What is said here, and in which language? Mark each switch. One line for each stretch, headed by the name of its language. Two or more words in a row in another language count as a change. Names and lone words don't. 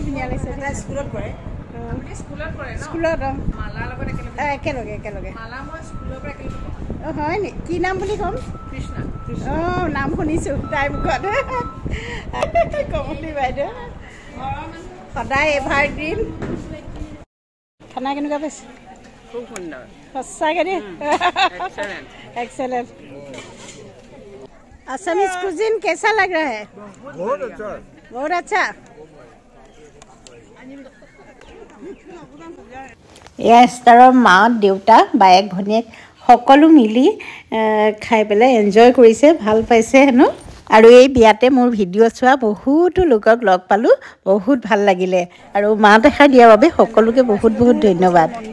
Assamese: ধুনীয়া লাগিছে স্কুলত পঢ়ে স্কুলত একেলগে একেলগে অঁ হয় নি কি নাম বুলি ক'ম কৃষ্ণা অঁ নাম শুনিছোঁ তাইৰ মুখত কমলি বাইদেউ সদায় এভাৰগ্ৰীণ খানা কেনেকুৱা পাইছে খুব সুন্দৰ সঁচাকৈ দেই
English: excellent Assamese cuisine
Hindi: कैसा लग रहा है बहुत अच्छा
Assamese: এয়া ষ্টাৰৰ মা দেউতা বায়েক ভনীয়েক সকলো মিলি খাই পেলাই এনজয় কৰিছে ভাল পাইছে হেনো আৰু এই বিয়াতে মোৰ ভিডিঅ' চোৱা বহুতো লোকক লগ পালোঁ বহুত ভাল লাগিলে আৰু মা দেখা দিয়াৰ বাবে সকলোকে বহুত বহুত ধন্যবাদ